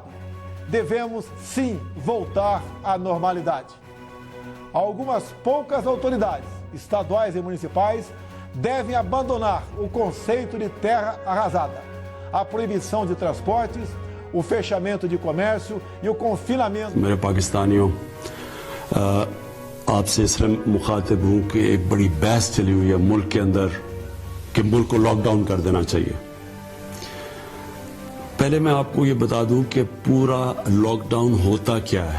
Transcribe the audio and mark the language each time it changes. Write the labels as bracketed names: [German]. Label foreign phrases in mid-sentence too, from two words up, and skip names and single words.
[Portuguese] Devemos, sim, voltar à normalidade. Algumas poucas autoridades, estaduais e municipais, devem abandonar o conceito de terra arrasada, a proibição de transportes, o fechamento de comércio e o confinamento. [Urdu] میرے پاکستانیوں، آپ سے صرف مخاطب ہوں کہ ایک بڑی بحث چلی ہوئی ہے ملک کے اندر کہ ملک کو لاک ڈاؤن کر دینا چاہیے. پہلے میں آپ کو یہ بتا دوں کہ پورا لاک ڈاؤن ہوتا کیا ہے.